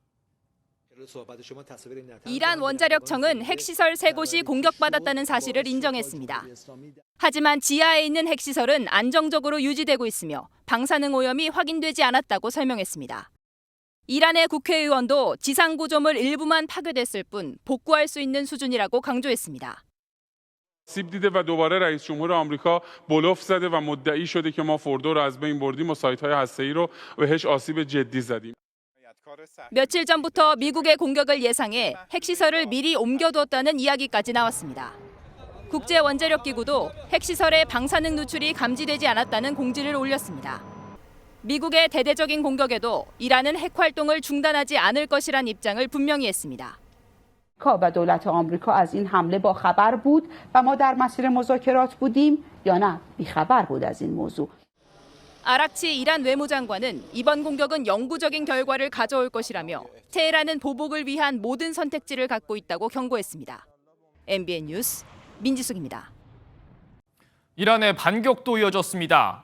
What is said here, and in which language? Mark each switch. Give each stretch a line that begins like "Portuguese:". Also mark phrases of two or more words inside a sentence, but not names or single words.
Korean: 이란 원자력청은 핵시설 3곳이 공격받았다는 사실을 인정했습니다. 하지만 지하에 있는 핵시설은 안정적으로 유지되고 있으며 방사능 오염이 확인되지 않았다고 설명했습니다. 이란의 국회의원도 지상 구조물 일부만 파괴됐을 뿐 복구할 수 있는 수준이라고 강조했습니다.
Persian: سیب دیده و دوباره رئیس جمهور آمریکا بلوف زده و مدعی شده که ما فوردو رو از بین بردیم و سایت‌های هسته‌ای رو بهش آسیب جدی زدیم.
Korean: 며칠 전부터 미국의 공격을 예상해 핵시설을 미리 옮겨두었다는 이야기까지 나왔습니다. 국제원자력기구도 핵시설의 방사능 누출이 감지되지 않았다는 공지를 올렸습니다. 미국의 대대적인 공격에도 이란은 핵 활동을 중단하지 않을 것이란 입장을 분명히 했습니다.
Persian: و دولت آمریکا از این حمله با خبر بود و ما در مسیر مذاکرات بودیم یا نه بیخبر بود از این موضوع.
Korean: 아락치 이란 외무장관은 이번 공격은 영구적인 결과를 가져올 것이라며 테헤란은 보복을 위한 모든 선택지를 갖고 있다고 경고했습니다. MBN 뉴스 민지숙입니다. 이란의 반격도 이어졌습니다.